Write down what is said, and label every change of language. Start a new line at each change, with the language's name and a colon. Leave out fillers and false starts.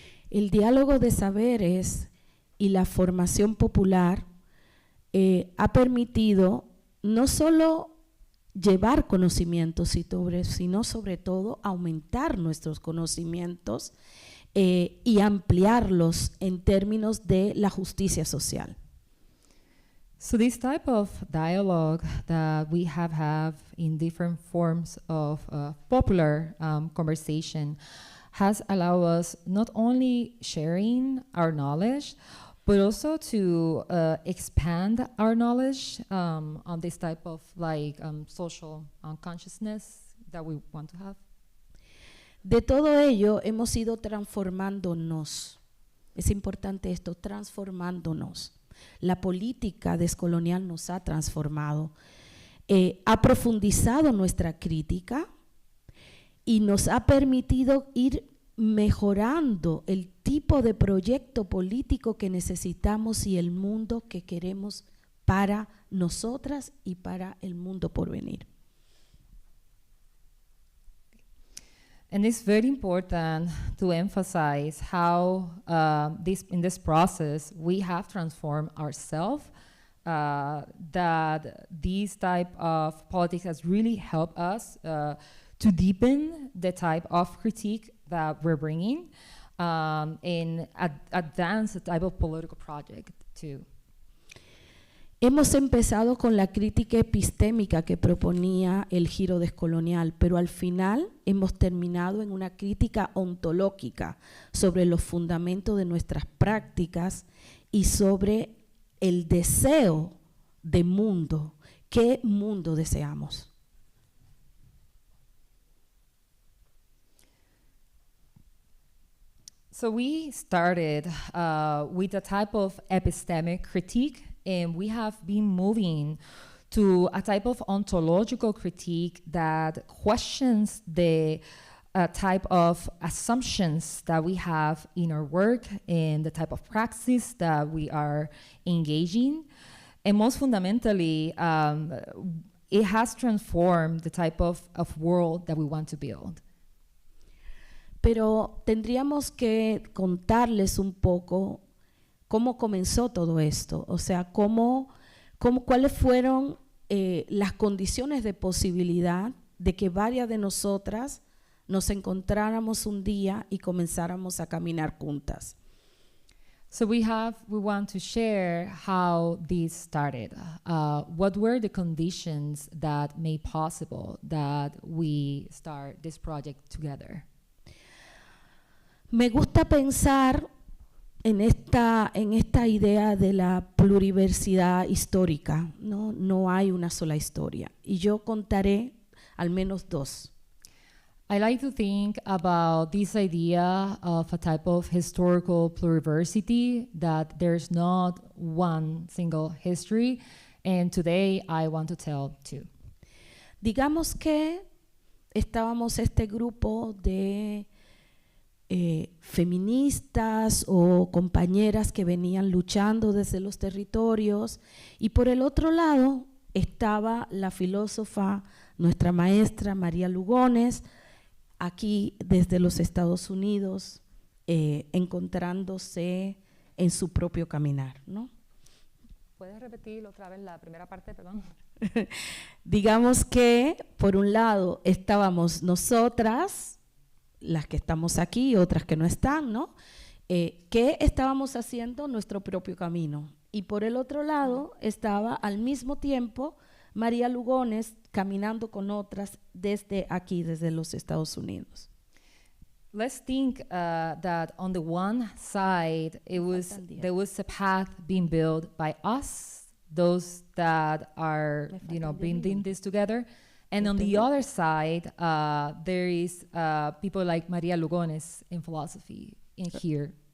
Spanish: El diálogo de saberes y la formación popular ha permitido no solo llevar conocimientos, sino sobre todo aumentar nuestros conocimientos y ampliarlos en términos de la justicia social.
English: So this type of dialogue that we have in different forms of popular conversation has allowed us not only sharing our knowledge, but also to expand our knowledge on this type of social consciousness that we want to have.
Spanish: De todo ello hemos ido transformándonos. Es importante esto, transformándonos. La política descolonial nos ha transformado, ha profundizado nuestra crítica y nos ha permitido ir mejorando el tipo de proyecto político que necesitamos y el mundo que queremos para nosotras y para el mundo por venir.
English: And it's very important to emphasize how in this process we have transformed ourselves, that these type of politics has really helped us to deepen the type of critique that we're bringing and advance the type of political project too.
Spanish: Hemos empezado con la crítica epistémica que proponía el giro descolonial, pero al final hemos terminado en una crítica ontológica sobre los fundamentos de nuestras prácticas y sobre el deseo de mundo. ¿Qué mundo deseamos?
English: So we started with a type of epistemic critique, and we have been moving to a type of ontological critique that questions the type of assumptions that we have in our work and the type of practice that we are engaging. And most fundamentally, it has transformed the type of world that we want to build.
Spanish: Pero tendríamos que contarles un poco cómo comenzó todo esto, o sea, cuáles fueron las condiciones de posibilidad de que varias de nosotras nos encontráramos un día y comenzáramos a caminar juntas.
English: So we want to share how this started. What were the conditions that made possible that we start this project together?
Spanish: Me gusta pensar en esta idea de la pluriversidad histórica, ¿no? No hay una sola historia. Y yo contaré al menos dos.
English: I like to think about this idea of a type of historical pluriversity, that there's not one single history, and today I want to tell two.
Spanish: Digamos que estábamos este grupo de feministas o compañeras que venían luchando desde los territorios, y por el otro lado estaba la filósofa, nuestra maestra María Lugones, aquí desde los Estados Unidos, encontrándose en su propio caminar, ¿no? ¿Puedes repetir otra vez la primera parte, perdón? Digamos que, por un lado, estábamos nosotras, las que estamos aquí y otras que no están, ¿no? Que estábamos haciendo nuestro propio camino. Y por el otro lado estaba al mismo tiempo María Lugones caminando con otras desde aquí, desde los Estados Unidos.
English: Let's think that on the one side, there was a path being built by us, those that are, building this together. And on the other side, there is people like María Lugones in philosophy in here.